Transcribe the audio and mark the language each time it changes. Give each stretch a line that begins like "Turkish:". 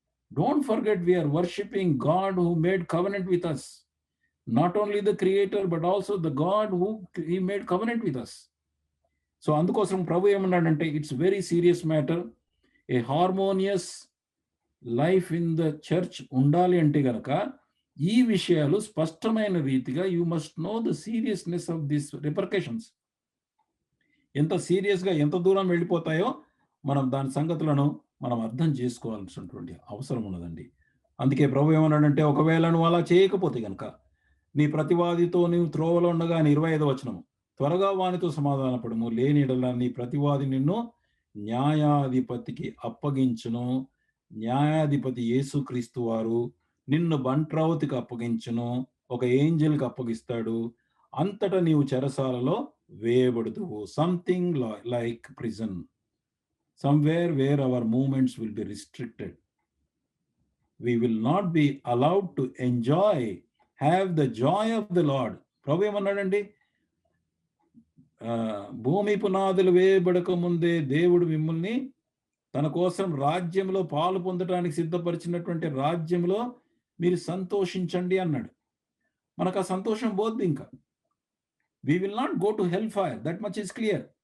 English: Don't forget, we are worshipping God who made covenant with us. Not only the creator, but also the God who he made covenant with us. So
Telugu: అందుకోసం ప్రభు ఏమన్నాడంటే,
English: It's very serious matter. A harmonious life in the church
Telugu: ఉండాలి అంటే గనక ఈ విషయాలు స్పష్టమైన రీతిగా
English: You must know the seriousness of this repercussions.
Telugu: ఎంత సీరియస్గా ఎంత దూరం వెళ్ళిపోతాయో మనం దాని సంగతులను మనం అర్థం చేసుకోవాల్సినటువంటి అవసరం ఉన్నదండి. అందుకే ప్రభు ఏమన్నాడంటే, ఒకవేళ నువ్వు అలా చేయకపోతే గనక నీ ప్రతివాదితో నీవు త్రోవలో ఉండగా, 25వ వచనము, త్వరగా వానితో సమాధానపడము, లేని యెడల నీ ప్రతివాది నిన్ను న్యాయాధిపతికి అప్పగించును. న్యాయాధిపతి యేసుక్రీస్తు వారు నిన్ను బంట్రౌతికి అప్పగించును, ఒక ఏంజెల్కి అప్పగిస్తాడు. అంతటా నీవు చెరసాలలో వేయబడుతువు.
English: Something like prison. Somewhere where our movements will be restricted. We will not be allowed to enjoy, have the joy of the Lord.
Telugu: ప్రభు ఏమన్నాడండి, భూమి పునాదులు వేయబడక ముందే దేవుడు మిమ్మల్ని తన కోసం రాజ్యంలో పాలు పొందడానికి సిద్ధపరిచినటువంటి రాజ్యంలో మీరు సంతోషించండి అన్నాడు. మనకు ఆ సంతోషం పోద్ది. ఇంకా
English: we will not go to hellfire. That much is clear.